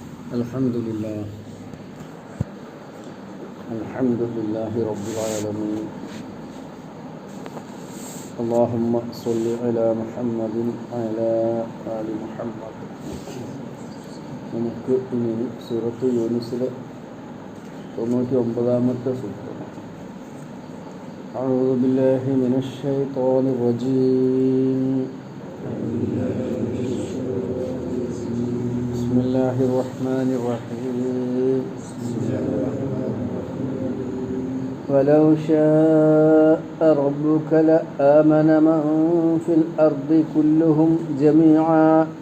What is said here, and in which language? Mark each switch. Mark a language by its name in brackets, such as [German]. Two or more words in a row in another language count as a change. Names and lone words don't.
[Arabic] الحمد لله رب العالمين. اللهم صل على محمد وعلى آل محمد. [Malayalam] നമുക്ക് ഇനി സൂറത്ത് യൂനുസിലെ 99-ാമത്തെ സൂക്തം. [Arabic] أعوذ بالله من الشيطان الرجيم. بسم الله الرحمن الرحيم. ولو شاء ربك لآمن من في الأرض كلهم جميعا